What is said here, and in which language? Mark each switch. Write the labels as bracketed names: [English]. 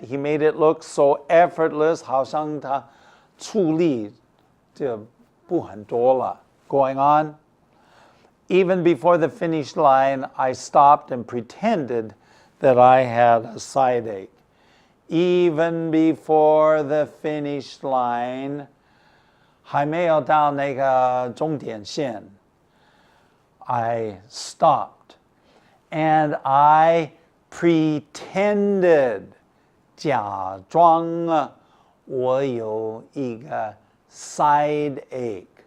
[English] He made it look so effortless. [Chinese] 好像他出力就不很多了. [English] Going on. Even before the finish line, I stopped and pretended that I had a side ache. Even before the finish line, [Chinese] 还没有到那个终点线, [English] I stopped and I pretended, [Chinese] 假装我有一个 [English] side ache.